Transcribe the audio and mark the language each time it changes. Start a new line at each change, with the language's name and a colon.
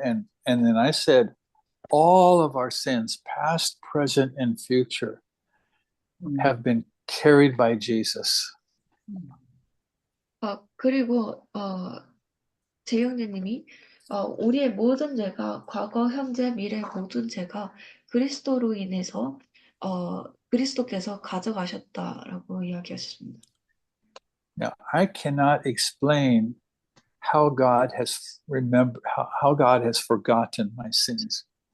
English: And then I said, all of our sins, past, present, and future, have been carried by Jesus.
Korean: 그리고 재영님이 우리의 모든 죄가 과거, 현재, 미래 모든 죄가 그리스도로 인해서 그리스도께서 가져가셨다라고 이야기하셨습니다.
English: Now, I cannot explain how God has how God has forgotten my sins.